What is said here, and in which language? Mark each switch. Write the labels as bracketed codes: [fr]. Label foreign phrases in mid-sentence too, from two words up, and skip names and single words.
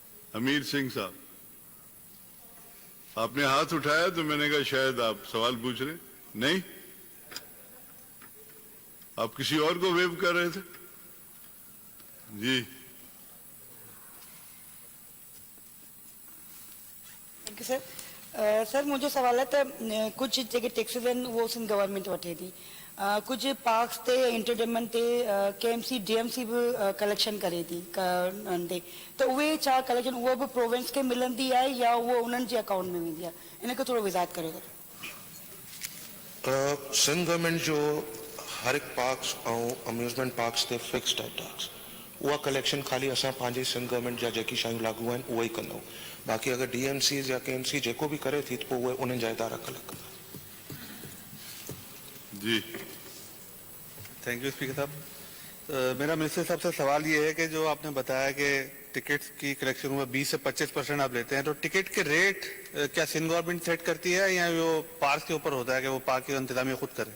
[ur] امیر سنگھ صاحب، آپ نے ہاتھ اٹھایا تو میں نے کہا شاید آپ سوال پوچھ رہے، نہیں? آپ کسی اور کو ویو کر رہے تھے? जी, [en] Thank you sir. [ur] سر مجھے سوال ہے [sd] ت ڪجهه جيڪي ٽيڪسز آهن وو سنڌ گورنمينٽ وٺي ٿي, ڪجهه پارڪس تي انٽرٽينمينٽ تي ڪي ايم سي ڊي ايم سي ڀي ڪليڪشن ڪري ٿي تہ اهي ڇا ڪليڪشن اهو ڀي پرووينس کي ملندي آهي يا اهو انهن جي اڪائونٽ ۾ ويندي آهي، انهن کي ٿورو وضاحت ڪريو سر. سنڌ گورنمينٽ جو هر هڪ پارڪس ۽ اميوزمينٽ پارڪس تي فڪسڊ آهي ٽيڪس، اها ڪليڪشن خالي اسان پنهنجي سنڌ گورنمينٽ جا جيڪي شيون لاڳو آهن اهي ئي ڪندا آهيون. باقي اگر ڊي ايم سي يا ڪي ايم سي جيڪو ڀي ڪري ٿي تہ وو انهن جا ادارا ڪليڪٽ ڪندا. [ur] जी, [en] Thank you [ur] اسپیکر صاحب. میرا منسٹر صاحب سے سوال یہ ہے کہ جو آپ نے بتایا کہ ٹکٹس کی کلیکشن میں 20 سے 25% آپ لیتے ہیں، تو ٹکٹ کے ریٹ کیا سندھ گورنمنٹ سیٹ کرتی ہے یا وہ پارک کے اوپر ہوتا ہے کہ وہ پارک کی انتظامیہ خود کرے?